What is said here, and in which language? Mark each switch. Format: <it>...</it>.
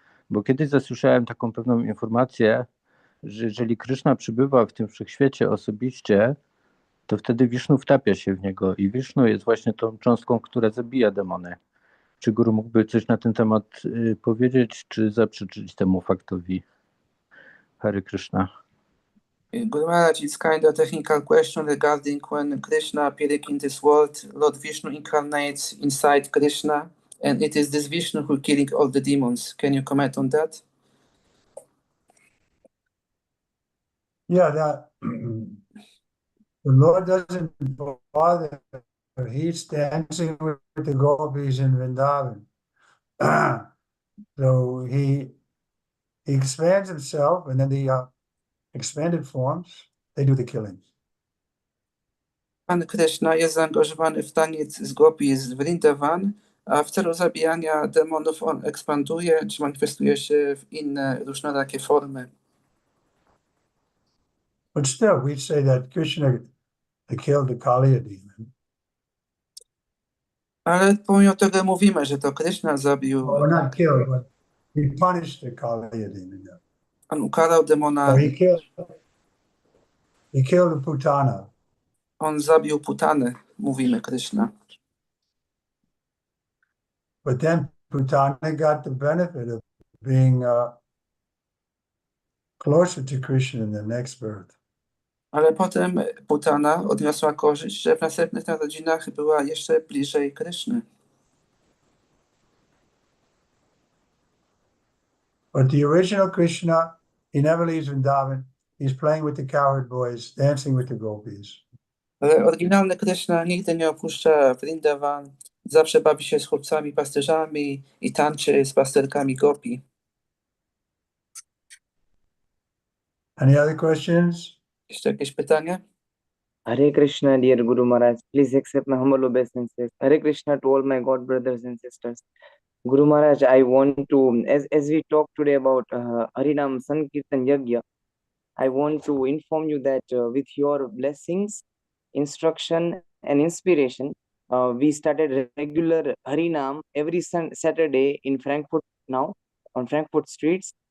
<pl>Bo kiedyś zasłyszałem taką pewną informację, że jeżeli Kryszna przybywa w tym wszechświecie osobiście, to wtedy Wisznu wtapia się w niego i Wisznu jest właśnie tą cząstką, która zabija demony. Czy Guru mógłby coś na ten temat powiedzieć, czy zaprzeczyć temu faktowi?</pl> <en>Hare Krishna. Guru Maharaj, it's kind of technical question regarding when Krishna appearing in this world, Lord Vishnu incarnates inside Krishna, and it is this Vishnu who killing all the demons. Can you comment on that? Yeah, that the Lord doesn't bother. He's dancing with the gopis in Vrindavan. So he expands himself, and then the expanded forms, they do the killing.</en> <pl>Pan Krishna jest zaangażowany w taniec z gopi z Vrindavan, a w celu zabijania demonów on ekspanduje, czy manifestuje się w inne różnorakie formy.</pl> <en>But still, we say that Krishna killed the Kaliya demon.</en> <pl>Ale pomimo tego mówimy, że to Krishna zabił,</pl> <en>Well, not killed, but he punished the Kaliya demon.</en> <pl>on ukarał demona,</pl> <en>So he killed the Putana.</en> <pl>on zabił Putanę, mówimy Krishna.</pl> <en>But then Putana got the benefit of being closer to Krishna in the next birth.</en> <pl>Ale potem Putana odniosła korzyść, że w następnych narodzinach była jeszcze bliżej Kryszny.</pl> <en>But the original Krishna, he never leaves Vrindavan. He's playing with the cowherd boys, dancing with the gopis.</en> <pl>Ale oryginalny Kryszna nigdy nie opuszcza Vrindavan, zawsze bawi się z chłopcami pasterzami i tańczy z pasterkami gopi.</pl> <en>Any other questions?</en> <pl>Jeszcze jakieś pytanie?</pl> <en>Hare Krishna, dear Guru Maharaj. Please accept my humble obeisances. Hare Krishna to all my God brothers and sisters. Guru Maharaj, I want to, as we talk today about Harinam Sankirtan Yagya, I want to inform you that with your blessings, instruction, and inspiration, we started regular Harinam every Saturday in Frankfurt now, on Frankfurt streets.</en>